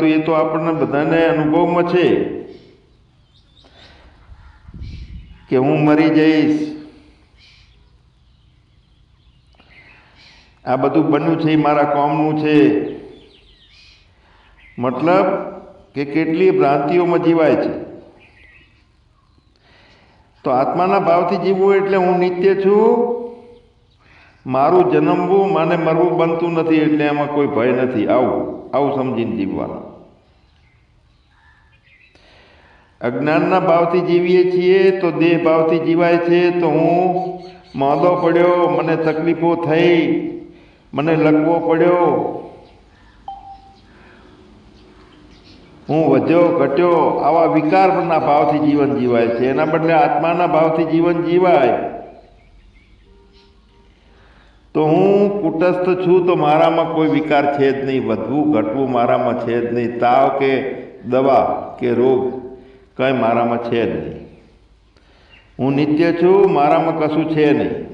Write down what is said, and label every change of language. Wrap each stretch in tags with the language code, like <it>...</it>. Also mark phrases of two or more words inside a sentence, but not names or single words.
<gu>એ તો આપણે બધાને અનુભવમાં છે કે હું મરી જઈશ, આ બધું બન્યું છે મારા કામનું છે। મતલબ કે કેટલી ભ્રાંતિઓમાં જીવાય છે। તો આત્માના ભાવથી જીવવું એટલે હું નિત્ય છું, મારું જન્મવું માને મરવું બનતું નથી એટલે એમાં કોઈ ભય નથી। આવું સમજીને જીવવાનું। અજ્ઞાનના ભાવથી જીવીએ છીએ તો દેહ ભાવથી જીવાય છે। તો હું માંદો પડ્યો, મને તકલીફો થઈ, મને લકવો પડ્યો, હું વધ્યો ઘટ્યો આવા વિકારના ભાવથી જીવન જીવાય છે। એના બદલે આત્માના ભાવથી જીવન જીવાય તો હું કૂટસ્થ છું તો મારામાં કોઈ વિકાર છે જ નહીં, વધવું ઘટવું મારામાં છે જ નહીં, તાવ કે દવા કે રોગ કંઈ મારામાં છે જ નહીં। હું નિત્ય છું, મારામાં કશું છે નહીં।</gu>